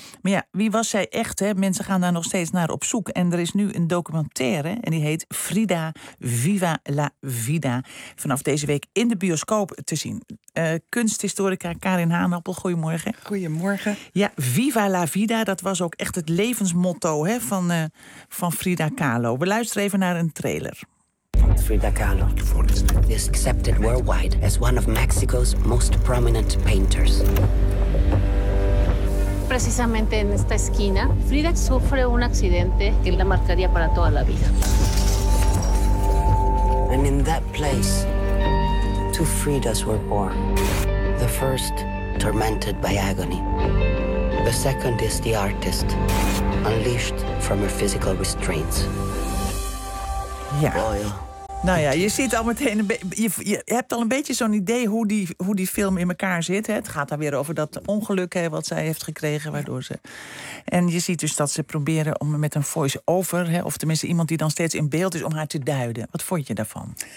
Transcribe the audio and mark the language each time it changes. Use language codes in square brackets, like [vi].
[nl] Maar ja, wie was zij echt? Hè? Mensen gaan daar nog steeds naar op zoek. En er is nu een documentaire en die heet Frida Viva la Vida. Vanaf deze week in de bioscoop te zien. Kunsthistorica Karin Haanappel, goedemorgen. Goedemorgen. Ja, Viva la Vida, dat was ook echt het levensmotto, hè, van Frida Kahlo. We luisteren even naar een trailer. [en] Frida Kahlo is accepted worldwide as one of Mexico's most prominent painters. [es] Precisamente en esta esquina, Frida sufre un accidente que la marcaría para toda la vida. [en] And in that place, two Fridas were born. The first, tormented by agony. The second is the artist, unleashed from her physical restraints. [nl] Ja. Royal. Nou ja, je ziet al meteen je hebt al een beetje zo'n idee hoe die film in elkaar zit. Hè? Het gaat daar weer over dat ongeluk, hè, wat zij heeft gekregen, waardoor ze. En je ziet dus dat ze proberen om met een voice-over, hè, of tenminste iemand die dan steeds in beeld is, om haar te duiden. Wat vond je daarvan?